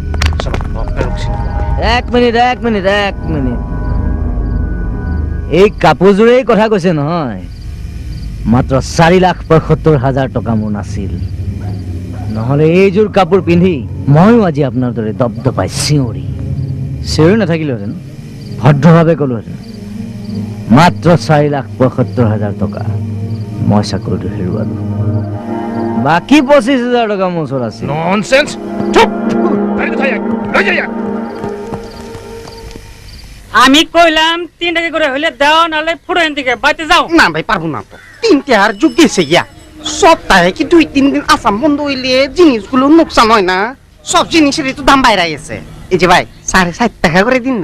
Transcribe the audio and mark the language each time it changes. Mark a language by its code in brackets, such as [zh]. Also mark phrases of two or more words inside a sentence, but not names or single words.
[as] এক মিনিট এই কাপোৰযোৰেই কথা কৈছে নহয় মাত্ৰ 4,75,000 টকা মোৰ নাছিল নহ'লে এইযোৰ কাপোৰ পিন্ধি ময়ো আজি আপোনাৰ দৰে দপদপাই চিঞৰি নাথাকিলোহেঁতেন ভদ্ৰভাৱে ক'লোহেঁতেন মাত্ৰ 4,75,000 টকা মই চাকৰিটো হেৰুৱালো বাকী 25,000 টকা মোৰ ওচৰত আছিল ননসেন্স চুপ [bn] আমি কইলাম 3 টাকা করে হইলে দাও নালে ফুড়েন দিকে বাইতে যাও না ভাই পারবো না তো 3 টাকার যুগ গেছে গিয়া সপ্তাহে কি 2-3 দিন আসাম বন্ধ হইলে জিনিসগুলো নোকসান হয় না সব জিনিসেরই তো দাম বাইরে গেছে এই যে ভাই 7.5 টাকা করে দিন না